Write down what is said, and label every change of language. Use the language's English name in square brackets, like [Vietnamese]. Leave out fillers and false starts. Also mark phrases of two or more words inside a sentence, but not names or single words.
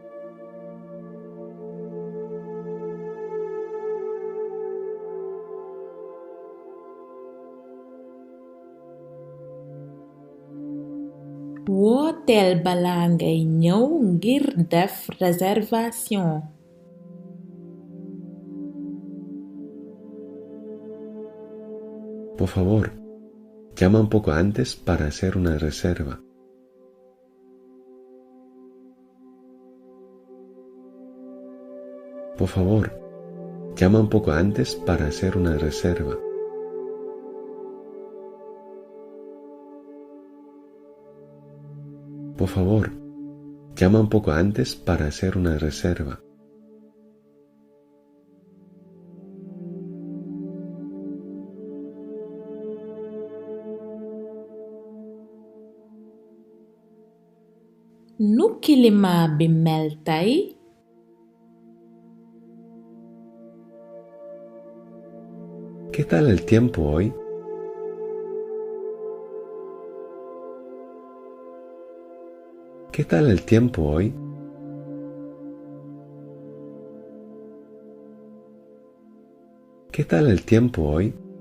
[Wolof] Wooteel balaa ngay ñëw ngir def réservation. [Spanish] Por favor, llama un poco antes para hacer una reserva. Por favor, llama un poco antes para hacer una reserva. Por favor, llama un poco antes para hacer una reserva. [Wolof] Nu climat bi mel tey? [Spanish] ¿Qué tal el tiempo hoy? ¿Qué tal el tiempo hoy? ¿Qué tal el tiempo hoy?